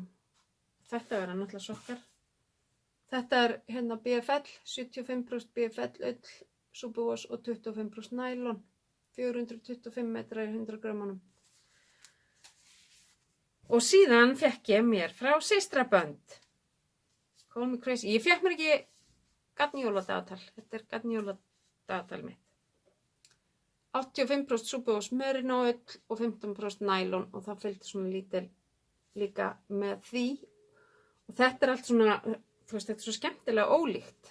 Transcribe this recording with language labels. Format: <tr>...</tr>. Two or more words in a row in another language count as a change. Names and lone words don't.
<is>Þetta verða náttúrulega sokkar. Þetta er BFL, 75% BFL ull, superwash og 25% nylon. 425 metrar í 100 grömmunum. Og síðan fekk ég mér frá systrabönd.</is> <en>Call me crazy.</en> <is>Ég fekk mér ekki garnjóladagatal. Þetta er garnjóladagatal mitt. 85% superwash merino ull og 15% nylon og það fylgdi svona lítil líka með því. Og þetta er allt svona, þú veist, þetta er svo skemmtilega ólíkt.</is>